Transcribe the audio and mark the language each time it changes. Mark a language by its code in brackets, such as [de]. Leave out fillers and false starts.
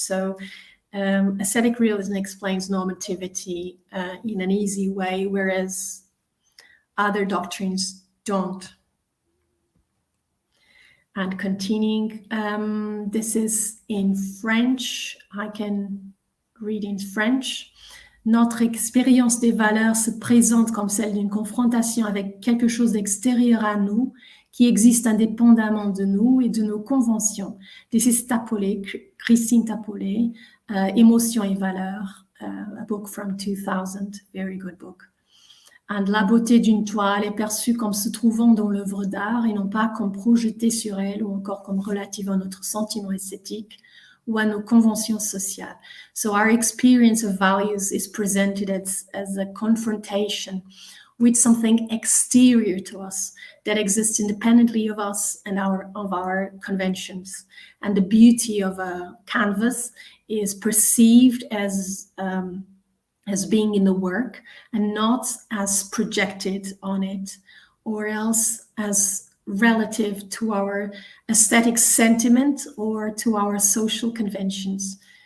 [en] So aesthetic realism explains normativity in an easy way, whereas other doctrines don't. And continuing, this is in French. I can read in French. [fr] Notre expérience des valeurs se présente comme celle d'une confrontation avec quelque chose d'extérieur à nous, qui existe indépendamment de nous et de nos conventions. [en] This is Tapolé, Christine Tapolé, Émotions et valeurs, a book from 2000, very good book. And [fr] la beauté d'une toile est perçue comme se trouvant dans l'œuvre d'art et non pas comme projetée sur elle ou encore comme relative à notre sentiment esthétique ou à nos conventions sociales. [en] So our experience of values is presented as a confrontation with something exterior to us that exists independently of us and of our conventions. And the beauty of a canvas is perceived as being in the work and not as projected on it, or else as relative to our aesthetic sentiment or to our social conventions.